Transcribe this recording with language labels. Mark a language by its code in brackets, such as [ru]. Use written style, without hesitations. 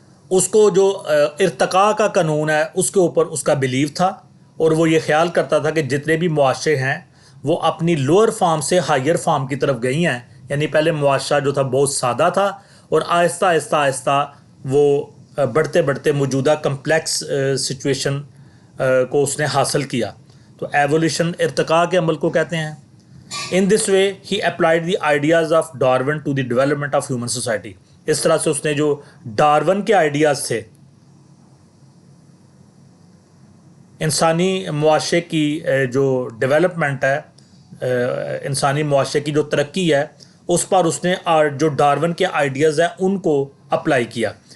[ur] اس کو جو ارتقاء کا قانون ہے اس کے اوپر اس کا بلیو تھا, اور وہ یہ خیال کرتا تھا کہ جتنے بھی معاشرے ہیں وہ اپنی لوئر فارم سے ہائر فارم کی طرف گئی ہیں. یعنی پہلے معاشرہ جو تھا بہت سادہ تھا, اور آہستہ آہستہ آہستہ وہ بڑھتے بڑھتے موجودہ کمپلیکس سچویشن کو اس نے حاصل کیا. تو ایوولوشن ارتقاء کے عمل کو کہتے ہیں. [en] In this way he applied the ideas of Darwin to the development of human society. [ur] اس طرح سے اس نے جو ڈارون کے آئیڈیاز تھے انسانی معاشرے کی جو ڈیولپمنٹ ہے, انسانی معاشرے کی جو ترقی ہے, اس پر اس نے جو ڈارون کے آئیڈیاز ہیں ان کو اپلائی کیا.